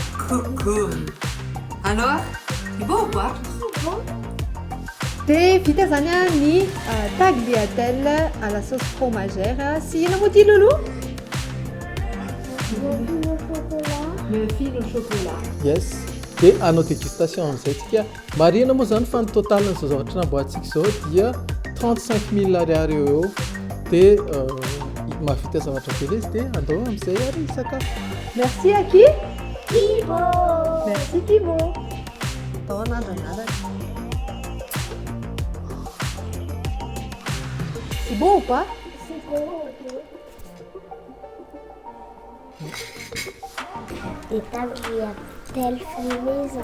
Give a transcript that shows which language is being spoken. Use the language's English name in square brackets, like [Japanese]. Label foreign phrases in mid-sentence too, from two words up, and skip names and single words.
[French] Coucou. Alors, c'est beau ou pas? [Malagasy] Dia vita zany a ny [French] tagliatelle à la sauce fromagère. [Malagasy] Sy inona moa ty Loulou? [French] Le fil au chocolat. [Malagasy] Yes. Dia hanao dégustation amin'izay tsika. Marina moa zany fa ny total n'izao zavatra namboarintsika izao dia 35 000 ariary eo. Dia mahavita zavatra be izy dia andao amin'izay ary sakafo. [French] Merci à qui? Kibo. Merci Thibaut. Attends, nada. C'est bon ou pas? C'est bon. Des tagliatelles fait maison.